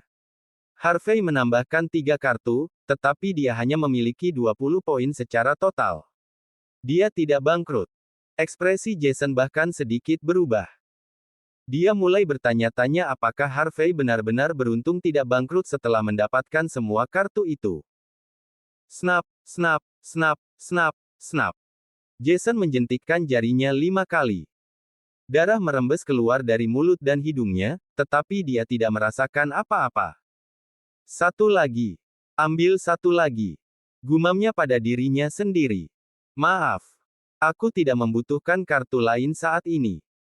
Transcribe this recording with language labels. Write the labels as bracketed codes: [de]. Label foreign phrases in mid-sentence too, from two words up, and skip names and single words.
[id] Harvey menambahkan 3 kartu, tetapi dia hanya memiliki 20 poin secara total. Dia tidak bangkrut. Ekspresi Jason bahkan sedikit berubah. Dia mulai bertanya-tanya apakah Harvey benar-benar beruntung tidak bangkrut setelah mendapatkan semua kartu itu. [en] Snap, snap, snap, snap, snap. [id] Jason menjentikkan jarinya 5 kali. Darah merembes keluar dari mulut dan hidungnya, tetapi dia tidak merasakan apa-apa. Satu lagi. Ambil satu lagi. Gumamnya pada dirinya sendiri. Maaf. Aku tidak membutuhkan kartu lain saat ini.